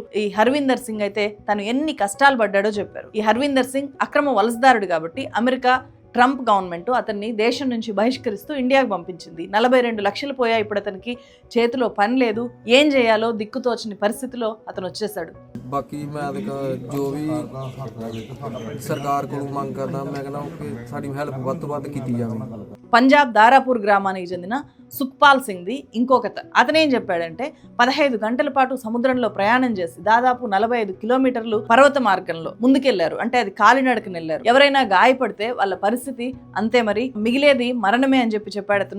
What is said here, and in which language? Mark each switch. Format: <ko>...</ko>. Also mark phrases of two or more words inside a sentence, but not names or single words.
<te>ఈ హర్వీందర్ సింగ్ అయితే తను ఎన్ని కష్టాలు పడ్డాడో చెప్పారు. ఈ హర్వీందర్ సింగ్ అక్రమ వలసదారుడు కాబట్టి అమెరికా ట్రంప్ గవర్నమెంట్ అతన్ని దేశం నుంచి బహిష్కరిస్తూ ఇండియాకు పంపించింది. 42 లక్షలు పోయాయి. ఇప్పుడు అతనికి చేతిలో పని లేదు, ఏం చేయాలో దిక్కుతోచని పరిస్థితిలో అతను వచ్చేసాడు.</te> <pa>ਬਾਕੀ ਮੈਂ ਜੋ ਵੀ ਸਰਕਾਰ ਕੋਲੋਂ ਮੰਗ ਕਰਦਾ, ਮੈਂ ਕਹਿੰਦਾ ਕਿ ਸਾਡੀ ਹੈਲਪ ਵੱਧ ਤੋਂ ਵੱਧ ਕੀਤੀ ਜਾਵੇ.</pa> <te>పంజాబ్ దారాపూర్ గ్రామానికి చెందిన సుఖ్పాల్ సింగ్ది ఇంకో కథ. అతనేం చెప్పాడంటే 15 గంటల పాటు సముద్రంలో ప్రయాణం చేసి దాదాపు 45 కిలోమీటర్లు పర్వత మార్గంలో ముందుకెళ్లారు. అంటే అది కాలినడకన వెళ్లారు. ఎవరైనా గాయపడితే వాళ్ళ పరిస్థితి అంతే, మరి మిగిలేది మరణమే అని చెప్పాడు అతను.</te>